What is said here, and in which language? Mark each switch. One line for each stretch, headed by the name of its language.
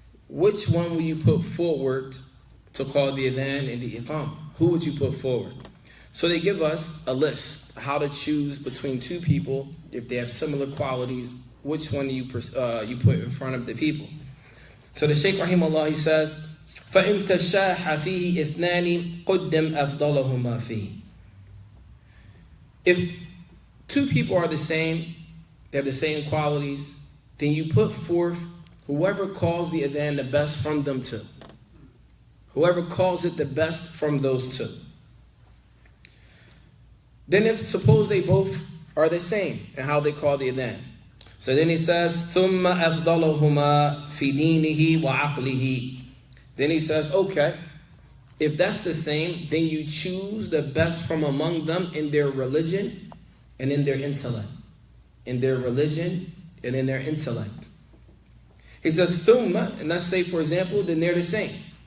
English: Which one will you put forward to call the adhan and the iqamah? Who would you put forward? So they give us a list how to choose between two people if they have similar qualities. Which one do you put in front of the people? So the Shaykh rahimahullah, he says,
Arabic: فَإِن تَشَاحَ فِيهِ إِثْنَانِ قُدِّمْ أَفْضَلَهُمَا فِيهِ.
English: If two people are the same, they have the same qualities, then you put forth whoever calls the adhan the best from them two. Whoever calls it the best from those two. Then if suppose they both are the same in how they call the adhan. So then he says,
Arabic: ثُمَّ أَفْضَلُهُمَا فِي دِينِهِ وَعَقْلِهِ.
English: Then he says, okay, if that's the same, then you choose the best from among them in their religion and in their intellect. In their religion and in their intellect. He says, ثُمَّ, and let's say for example, then they're the same.